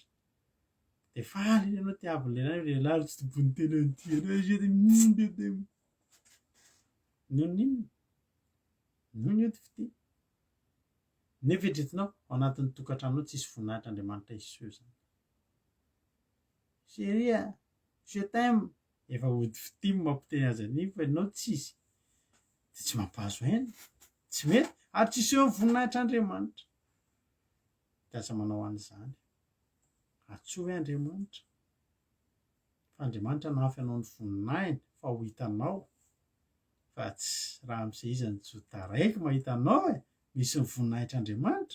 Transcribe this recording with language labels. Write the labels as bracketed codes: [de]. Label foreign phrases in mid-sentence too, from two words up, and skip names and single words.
[mg] De faly ianao ty avy lehilahy tsy tobony tena ty anao izy noho ny ody fity. Nefa eritreretinao ao anatin'ny tokantranonao tsisy voninahitr'Andriamanitra iseho zany. [fr] Chérie, je t'aime. [mg] Efa ody fity mampiteny azy an'iny fa ianao tsisy. De tsy mampahazo aina, tsy mety ary tsy iseho ny voninahitr'Andriamanitra. De aza manao an'izany. Atsoa hoe Andriamanitra. Fa Andriamanitra nahafy anao ny voninahiny fa ho hitanao fa tsy raha amin'izay izy ny jo taraiky mahita anao e, misy ny voninahitr'Andriamanitra.